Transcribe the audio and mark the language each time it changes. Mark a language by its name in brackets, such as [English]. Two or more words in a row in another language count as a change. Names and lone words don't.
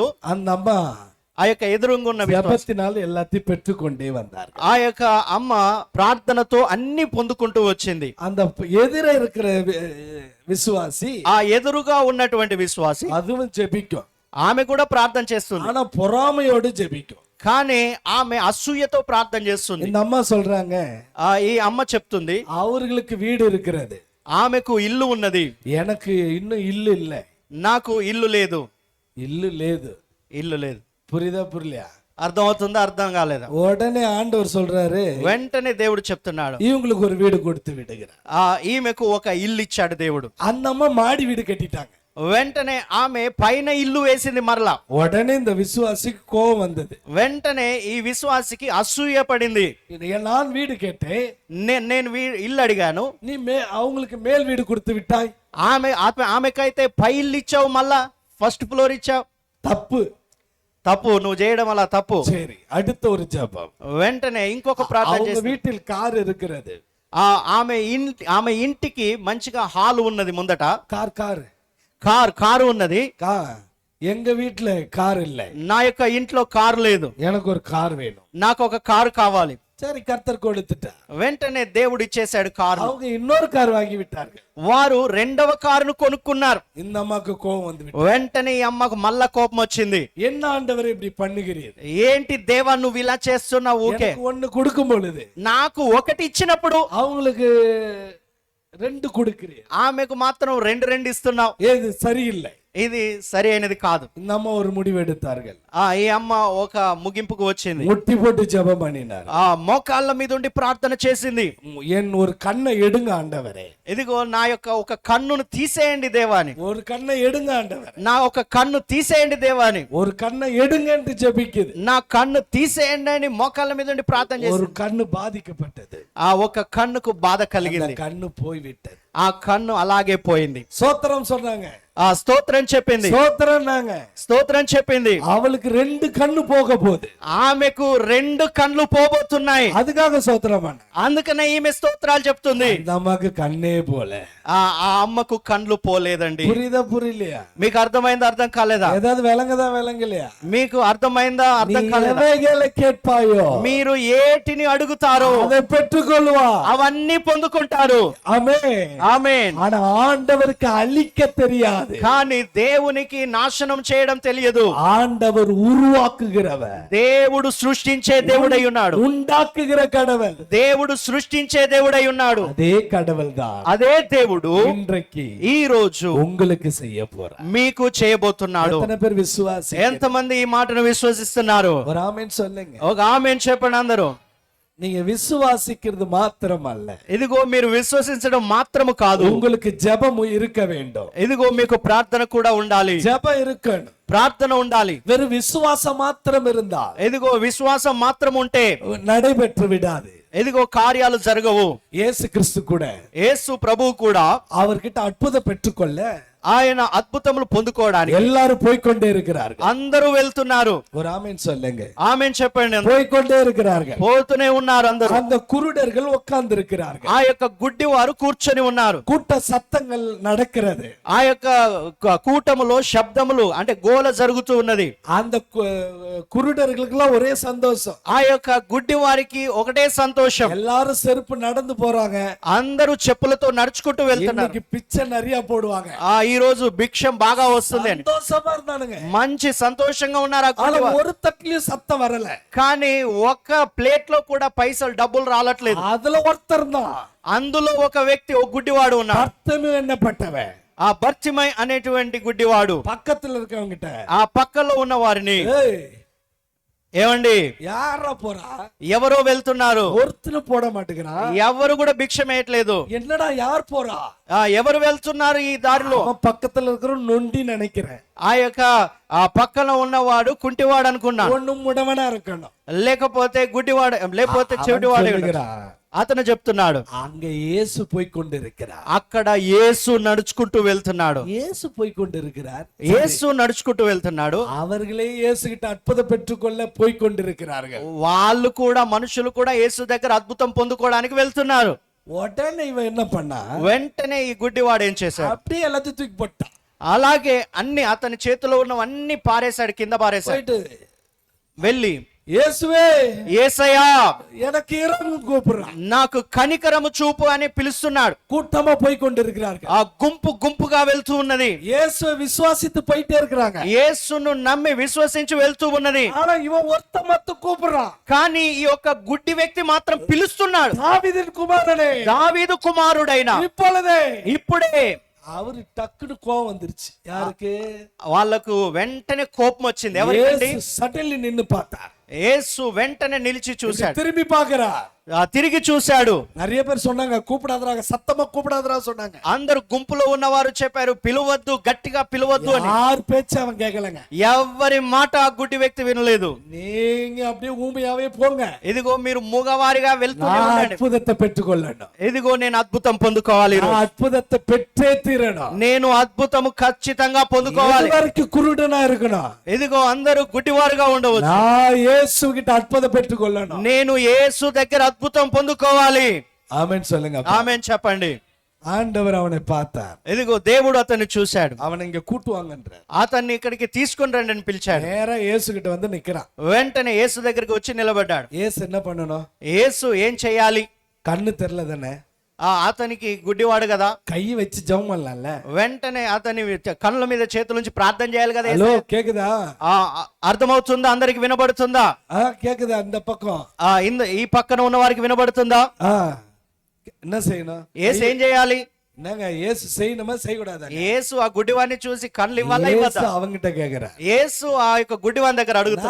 [Tamil] அந்த அம்மா [Telugu] ఆ యొక్క ఎదురుగా ఉన్న విశ్వాసి [Tamil] ஜெபத்தினால் எல்லாத்தையும் பெற்றுக்கொண்டே வந்தார். [Telugu] ఆ యొక్క అమ్మ ప్రార్థనతో అన్ని పొందుకుంటూ వచ్చింది. [Tamil] அந்த எதிர இருக்கிற விசுவாசி, [Telugu] ఆ ఎదురుగా ఉన్నటువంటి విశ్వాసి [Tamil] அதுவும் ஜெபிக்கும், [Telugu] ఆమె కూడా ప్రార్థన చేస్తుంది. [Tamil] ஆனா பொறாமையோடு ஜெபிக்கும். [Telugu] కానీ ఆమె అసూయతో ప్రార్థన చేస్తుంది. [Tamil] இந்த అమ్மா சொல்றாங்க, [Telugu] ఈ అమ్మ చెప్తుంది, [Tamil] அவர்களுக்கு வீடு இருக்கிறது, [Telugu] ఆమెకు ఇల్లు ఉన్నది, [Tamil] எனக்கு இன்னும் ఇల్లు இல்ல, [Telugu] నాకు ఇల్లు లేదు. ఇల్లు లేదు. ఇల్లు లేదు. [Tamil] புரியுதா புரியலையா? [Telugu] అర్థం అవుతుందా? అర్థం కాలేదా? [Tamil] உடனே ஆண்டவர் சொல்றாரு, [Telugu] వెంటనే దేవుడు చెప్తున్నాడు, [Tamil] இவங்களுக்கு ஒரு வீடு கொடுத்து விடுகிறார். [Telugu] ఈమెకు ఒక ఇల్లు ఇచ్చాడు దేవుడు. [Tamil] அந்த அம்மா மாடி வீடு கட்டிட்டாங்க. [Telugu] వెంటనే ఆమె పైన ఇల్లు వేసింది మరలా. [Tamil] உடனே இந்த விசுவாசிக்கு கோபம் வந்தது. [Telugu] వెంటనే ఈ విశ్వాసికి అసూయ పడింది. [Tamil] நான் வீடு கேட்டேன், [Telugu] నేను ఇల్లు అడిగాను, [Tamil] நீ அவங்களுக்கு மேல் வீடு கொடுத்து விட்டாய். [Telugu] ఆమెకైతే పై ఇల్లు ఇచ్చావు, మళ్ళా [English] first floor [Telugu] ఇచ్చావు. తప్పు నువ్వు చేయడం అలా తప్పు. [Tamil] சரி, அடுத்த ஒரு ஜெபம். [Telugu] వెంటనే ఇంకొక ప్రార్థన [Tamil] அவங்க [Telugu] చేసి, [Tamil] வீட்டில் கார் இருக்கிறது. [Telugu] ఆమె ఇంటికి మంచిగా హాల్ ఉన్నది. ముందట கார் ఉన్నది. [Tamil] எங்க வீட்டுல கார் இல்ல. [Telugu] నా యొక్క ఇంట్లో కారు లేదు. [Tamil] எனக்கு ஒரு கார் வேணும். [Telugu] నాకు ఒక కారు కావాలి. [Tamil] சரி, கர்த்தர் கொடுத்துட்டார். [Telugu] వెంటనే దేవుడు ఇచ్చేశాడు కారు. [Tamil] அவங்க இன்னொரு கார் வாங்கி விட்டார்கள். [Telugu] వారు రెండవ కారును కొనుక్కున్నారు. [Tamil] இந்த [Telugu] అమ్మకు కోపం [Tamil] வந்து [Telugu] వెంటనే ఈ అమ్మకు మళ్ళా కోపం వచ్చింది. [Tamil] என்ன ஆண்டவரே இப்படி பண்ணுகிறீர்? [Telugu] ఏంటి దేవా నువ్వు ఇలా చేస్తున్నావు? ఊకే [Tamil] ஒன்னு கொடுக்கும் பொழுது [Telugu] నాకు ఒకటి ఇచ్చినప్పుడు [Tamil] அவங்களுக்கு ரெண்டு கொடுக்கிறீர், [Telugu] ఆమెకు మాత్రం రెండు ఇస్తున్నావు. [Tamil] ஏது சரியில்லை. [Telugu] ఇది సరి అయినది కాదు. [Tamil] இந்த அம்மா ஒரு முடிவு எடுத்தார்கள். [Telugu] ఈ అమ్మ ఒక ముగింపుకు వచ్చింది. [Tamil] முட்டி போட்டு ஜெபம் பண்ணினார். [Telugu] మోకాళ్ళ మీద ఉండి ప్రార్థన చేసింది. [Tamil] என் ஒரு கண்ணை எடுங்க ஆண்டவரே. [Telugu] ఇదిగో నా యొక్క ఒక కన్నును తీసేయండి దేవాని. [Tamil] ஒரு கண்ணை எடுங்க ஆண்டவரே. [Telugu] నా ఒక కన్ను తీసేయండి దేవాని. [Tamil] ஒரு கண்ணை எடுங்க என்று ஜெபிக்குது. [Telugu] నా కన్ను తీసేయండి అని మోకాళ్ళ మీద ఉండి ప్రార్థన చేసింది. [Tamil] ஒரு கண்ணு பாதிக்கப்பட்டது. [Telugu] ఆ ఒక కన్నుకు బాధ కలిగింది. [Tamil] கண்ணு போய் விட்டது. [Telugu] ఆ కన్ను అలాగే పోయింది. [Tamil] சோத்திரம் சொன்னாங்க. [Telugu] స్తోత్రం చెప్పింది. స్తోత్రం చెప్పింది. [Tamil] அவளுக்கு ரெண்டு கண்ணு போக போகுது. [Telugu] ఆమెకు రెండు కళ్ళు పోబోతున్నాయి. [Tamil] அதுக்காக சோத்திரம் பண்ண. [Telugu] అందుకనే ఈమె స్తోత్రాలు చెప్తుంది. [Tamil] நமக்கு கண்ணே போல. [Telugu] ఆ అమ్మకు కళ్ళు పోలేదండి. [Tamil] புரியுதா புரியலையா? [Telugu] మీకు అర్థమైందా? అర్థం కాలేదా? [Tamil] ஏதாவது விளங்கலையா? [Telugu] మీకు అర్థమైందా? అర్థం కాలేదా? [Tamil] எவைகளை கேட்பாயோ [Telugu] మీరు ఏటిని అడుగుతారో [Tamil] அதை பெற்றுக்கொள்வா. [Telugu] అవన్నీ పొందుకుంటారు. [Tamil] ஆமென். [Telugu] ఆమేన్. [Tamil] ஆனா ஆண்டவருக்கு அழிக்க தெரியாது. தெரியாது. [Telugu] కానీ దేవునికి నాశనం చేయడం తెలియదు. [Tamil] ஆண்டவர் உருவாக்குகிறவர், [Telugu] దేవుడు సృష్టించే దేవుడై ఉన్నాడు. [Tamil] உண்டாக்குகிற கடவுள், [Telugu] దేవుడు సృష్టించే దేవుడై ఉన్నాడు. [Tamil] அதே கடவுள் தான் [Telugu] అదే దేవుడు [Tamil] இன்றைக்கு [Telugu] ఈ రోజు [Tamil] உங்களுக்கு செய்ய போறார். [Telugu] మీకు చేయబోతున్నాడు. [Tamil] எத்தனை பேர் விசுவாசி? [Telugu] ఎంతమంది ఈ మాటను విశ్వసిస్తున్నారు? [Tamil] ஒரு ఆమేన్ சொல்லுங்க. [Telugu] ఒక ఆమేన్ చెప్పండి అందరూ. [Tamil] நீங்க விசுவாசிக்கிறது மாத்திரம் அல்ல, [Telugu] ఇదిగో మీరు విశ్వసించడం మాత్రము కాదు, [Tamil] உங்களுக்கு ஜெபம் இருக்க வேண்டும். [Telugu] ఇదిగో మీకు ప్రార్థన కూడా ఉండాలి. [Tamil] ஜெபம் இருக்கணும். [Telugu] ప్రార్థన ఉండాలి. [Tamil] வெறும் விசுவாசம் மாத்திரம் இருந்தால் [Telugu] ఇదిగో విశ్వాసం మాత్రం ఉంటే [Tamil] நடைபெற்று விடாது. [Telugu] ఇదిగో కార్యాలు జరగవు. [Tamil] இயேசு கிறிஸ்து கூட, [Telugu] యేసు ప్రభువు కూడా [Tamil] அவர்கிட்ட அற்புதம் பெற்றுக்கொள்ள [Telugu] ఆయన అద్భుతములు పొందుకోవడానికి [Tamil] எல்லாரும் போய்க்கொண்டே இருக்கிறார்கள். [Telugu] అందరూ వెళ్తున్నారు. [Tamil] ஒரு ஆமேன் சொல்லுங்க. [Telugu] ఆమేన్ చెప్పండి. [Tamil] போய்க்கொண்டே இருக்கிறார்கள். [Telugu] పోతూనే ఉన్నారు అందరూ. [Tamil] அந்த குருடர்கள் உட்கார்ந்து இருக்கிறார்கள். [Telugu] ఆ యొక్క గుడ్డి వారు కూర్చొని ఉన్నారు. [Tamil] கூட்ட சத்தங்கள் நடக்கிறது. [Telugu] ఆ యొక్క కూటములో శబ్దములు అంటే గోల జరుగుతూ ఉన్నది. [Tamil] அந்த குருடர்களுக்கெல்லாம் ஒரே சந்தோஷம். [Telugu] ఆ యొక్క గుడ్డి వారికి ఒకటే సంతోషం. [Tamil] எல்லாரும் செருப்பு நடந்து போறாங்க. [Telugu] అందరూ చెప్పులతో నడుచుకుంటూ వెళ్తున్నారు. [Tamil] இன்னைக்கு பிச்சை நிறைய போடுவாங்க. [Telugu] ఈ రోజు భిక్షం బాగా వస్తుంది అని [Tamil] சந்தோஷமா இருந்தானுங்க. [Telugu] మంచి సంతోషంగా ఉన్నారు. ఆ గుడ్డి వారు. [Tamil] ஒரு தட்டுலயும் சத்தம் வரல. [Telugu] కానీ ఒక్క ప్లేట్ లో కూడా పైసలు డబ్బులు రాలట్లేదు. [Tamil] அதுல ஒருத்தர் தான், [Telugu] అందులో ఒక వ్యక్తి, ఒక గుడ్డివాడు ఉన్నాడు. [Tamil] பர்த்தமு என்னப்பட்டவன். [Telugu] ఆ బర్తిమై అనేటువంటి గుడ్డివాడు [Tamil] பக்கத்துல இருக்கவங்க கிட்ட, [Telugu] ఆ పక్కలో ఉన్న వారిని, [Tamil] ஏய் [Telugu] ఏమండి [Tamil] யாரா போறா? [Telugu] ఎవరో వెళ్తున్నారు, [Tamil] ஒருத்தனும் போட மாட்டேங்கிறான். [Telugu] ఎవరు కూడా భిక్షం వేయట్లేదు. [Tamil] என்னடா யார் போறா? [Telugu] ఎవరు వెళ్తున్నారు ఈ దారిలో? [Tamil] அவன் பக்கத்துல இருக்கிற நொண்டி நினைக்கிறேன். [Telugu] ఆ యొక్క ఆ పక్కన ఉన్నవాడు కుంటివాడు అనుకున్నా, [Tamil] ஒண்ணும் முடவனா இருக்கணும். [Telugu] లేకపోతే గుడ్డివాడు, లేకపోతే చెవిటివాడు. [Tamil] சொல்லுகிறான், [Telugu] అతను చెప్తున్నాడు, [Tamil] அங்க இயேசு போய் கொண்டிருக்கிறார். [Telugu] అక్కడ యేసు నడుచుకుంటూ వెళ్తున్నాడు. [Tamil] இயேசு போய் கொண்டிருக்கிறார். [Telugu] యేసు నడుచుకుంటూ వెళ్తున్నాడు. [Tamil] அவர்களே இயேசு கிட்ட அற்புதம் பெற்றுக்கொள்ள போய் கொண்டிருக்கிறார்கள். [Telugu] వాళ్ళు కూడా, మనుషులు కూడా యేసు దగ్గర అద్భుతం పొందుకోవడానికి వెళ్తున్నారు. [Tamil] உடனே இவன் என்ன பண்ணா? [Telugu] వెంటనే ఈ గుడ్డివాడు ఏం చేశాడు? [Tamil] அப்படியே எல்லாத்தையும் தூக்கி போட்டான். [Telugu] అలాగే అన్ని అతని చేతిలో ఉన్నవన్నీ పారేశాడు, కింద పారేశాడు. [Tamil] போயிட்டு, [Telugu] వెళ్ళి, [Tamil] இயேசுவே [Telugu] యేసయ్యా [Tamil] எனக்கு இறங்கும் கூப்பிடுறான். [Telugu] నాకు కనికరము చూపు అని పిలుస్తున్నాడు. [Tamil] கூட்டமா போய் கொண்டிருக்கிறார்கள். [Telugu] ఆ గుంపు గుంపుగా వెళ్తూ ఉన్నది. [Tamil] இயேசுவை விசுவாசித்து போயிட்டே இருக்கிறாங்க. [Telugu] యేసును నమ్మి విశ్వసించి వెళ్తూ ఉన్నది. [Tamil] ஆனா இவன் ஒருத்த மத்த கூப்பிடுறான். [Telugu] కానీ ఈ యొక్క గుడ్డి వ్యక్తి మాత్రం పిలుస్తున్నాడు, [Tamil] தாவீதின் குமாரனே, [Telugu] దావీదు కుమారుడైన [Tamil] இப்பொழுதே. [Telugu] ఇప్పుడే. [Tamil] அவரு டக்குனு கோவம் வந்துருச்சு. யாருக்கு? [Telugu] వాళ్ళకు వెంటనే కోపం వచ్చింది. ఎవరికి? [Tamil] சடன்லி நின்னு பார்த்தார். [Telugu] యేసు వెంటనే నిలిచి చూశాడు, [Tamil] திரும்பி பார்க்கிறார். [Telugu] తిరిగి చూశాడు. [Tamil] நிறைய பேர் சொன்னாங்க கூப்பிடாதறாங்க, சத்தமா கூப்பிடாதறா சொன்னாங்க. [Telugu] అందరు గుంపులో ఉన్నవారు చెప్పారు, పిలవద్దు, గట్టిగా పిలవద్దు అని. [Tamil] யார் பேச்ச அவன் கேட்கலங்க. [Telugu] ఎవరి మాట ఆ గుడ్డి వ్యక్తి వినలేదు. [Tamil] நீங்க அப்படியே ஊமையாவே போங்க. [Telugu] ఇదిగో మీరు మూగవారిగా వెళ్తూనే ఉండండి. [Tamil] அற்புதத்தை பெற்றுக்கொள்ளணும். [Telugu] ఇదిగో నేను అద్భుతం పొందుకోవాలి. [Tamil] அற்புதத்தை பெற்றே தீரணும். [Telugu] నేను అద్భుతము ఖచ్చితంగా పొందుకోవాలి. [Tamil] வரைக்கும் குருடனா இருக்கணும். [Telugu] ఇదిగో అందరూ గుడ్డివారుగా ఉండవచ్చు. [Tamil] நான் இயேசு கிட்ட அற்புதம் பெற்றுக்கொள்ளணும். [Telugu] నేను యేసు దగ్గర అద్భుతం పొందుకోవాలి. [Tamil] ஆமென் சொல்லுங்க. [Telugu] ఆమేన్ చెప్పండి. [Tamil] ஆண்டவர் அவனை பார்த்தார். [Telugu] ఇదిగో దేవుడు అతన్ని చూశాడు. [Tamil] அவனை இங்க கூட்டுவாங்கன்றார். [Telugu] అతన్ని ఇక్కడికి తీసుకొని రండి అని పిలిచాడు. [Tamil] நேரா இயேசு கிட்ட வந்து நிக்கிறான். [Telugu] వెంటనే యేసు దగ్గరికి వచ్చి నిలబడ్డాడు. [Tamil] இயேசு என்ன பண்ணணும்? [Telugu] యేసు ఏం చేయాలి? [Tamil] கண்ணு தெரியல தானே, [Telugu] అతనికి గుడ్డివాడు కదా, [Tamil] கை வச்சு ஜெபம் பண்ணலாம்ல. [Telugu] వెంటనే అతని కళ్ళ మీద చేతులుంచి ప్రార్థన చేయాలి కదా. [Tamil] ஹலோ கேக்குதா? [Telugu] అర్థమవుతుందా? అందరికి వినబడుతుందా? [Tamil] கேக்குதா? அந்த பக்கம் [Telugu] ఈ పక్కన ఉన్న వారికి వినబడుతుందా? [Tamil] என்ன செய்யணும்? [Telugu] యేసు ఏం చేయాలి? [Tamil] என்னங்க இயேசு செய்யணுமா செய்யக்கூடாதா? [Telugu] యేసు ఆ గుడ్డివాడిని చూసి కళ్ళు ఇవ్వాలా இயேசு ఇవ్వద్దా? [Tamil] அவங்கிட்ட கேக்குறா. [Telugu] యేసు ఆ యొక్క గుడ్డివాని దగ్గర అడుగుతున్నా,